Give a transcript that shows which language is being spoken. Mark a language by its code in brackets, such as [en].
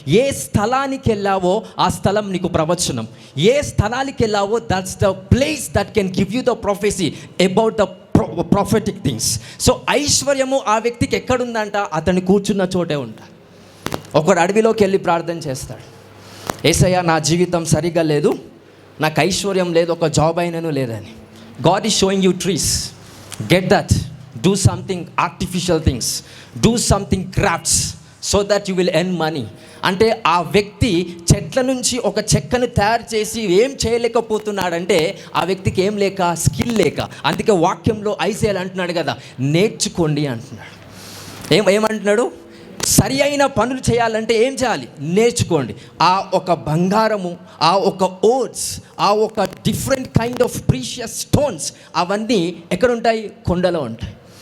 [te] ఏ స్థలానికి వెళ్ళావో ఆ స్థలం నీకు ప్రవచనం. ఏ స్థలానికి వెళ్ళావో [en] That's the place that can give you the prophecy about the prophetic things. [te] So ఐశ్వర్యము ఆ వ్యక్తికి ఎక్కడుందంట? అతను కూర్చున్న చోటే ఉంటాడు. ఒకడు అడవిలోకి వెళ్ళి ప్రార్థన చేస్తాడు, యేసయ్యా నా జీవితం సరిగ్గా లేదు, నాకు ఐశ్వర్యం లేదు, ఒక జాబ్ అయినను లేదని. [en] God is showing you trees. Get that. Do something artificial things. Do something crafts so that you will earn money. [te] అంటే ఆ వ్యక్తి చెట్ల నుంచి ఒక చెక్కను తయారు చేసి ఏం చేయలేకపోతున్నాడంటే ఆ వ్యక్తికి ఏం లేక, స్కిల్ లేక. అందుకే వాక్యంలో ఐజాయా అంటున్నాడు కదా, నేర్చుకోండి అంటున్నాడు. ఏమంటున్నాడు? సరి అయిన పనులు చేయాలంటే ఏం చేయాలి? నేర్చుకోండి. ఆ ఒక బంగారము, ఆ ఒక ఓట్స్, ఆ ఒక [en] different kind of precious stones [te] అవన్నీ ఎక్కడుంటాయి? కొండలో ఉంటాయి.